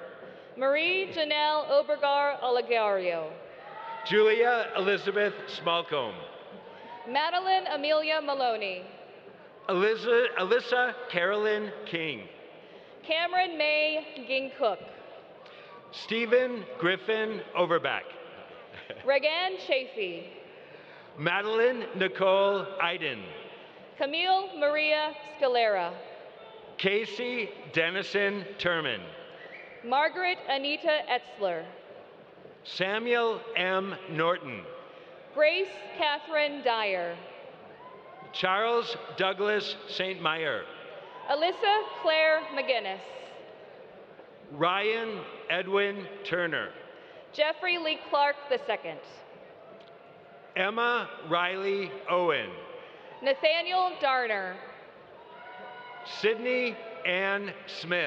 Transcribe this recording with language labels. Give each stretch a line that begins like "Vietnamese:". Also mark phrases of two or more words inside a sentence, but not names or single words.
English: Marie Janelle Obergar Olegario. Julia Elizabeth Smallcombe. Madeline Amelia Maloney. Alyssa Carolyn King. Cameron May Ging Cook. Stephen Griffin Overback. Regan Chafee. Madeline Nicole Iden. Camille Maria Scalera. Casey Dennison Turman. Margaret Anita Etzler. Samuel M. Norton. Grace Catherine Dyer. Charles Douglas St. Meyer. Alyssa Claire McGinnis. Ryan Edwin Turner. Jeffrey Lee Clark II. Emma Riley Owen. Nathaniel Darner. Sydney Ann Smith.